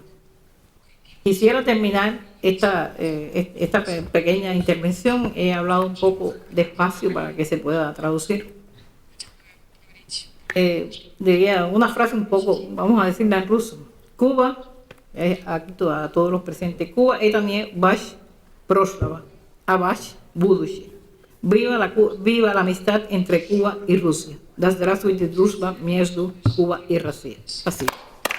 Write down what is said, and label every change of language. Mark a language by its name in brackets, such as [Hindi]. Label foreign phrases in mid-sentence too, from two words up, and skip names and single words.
[Spanish] Quisiera terminar esta pequeña intervención. He hablado un poco despacio para que se pueda traducir. Diría una frase un poco, vamos a decirla en ruso. [Russian] Cuba, [Spanish] aquí a todos los presentes, [Russian] Cuba это не ваш прошлого, а ваш будущее. [Spanish] Viva la amistad entre Cuba y Rusia. [Russian] Да здравствует дружба между Cuba y Rusia. Спасибо.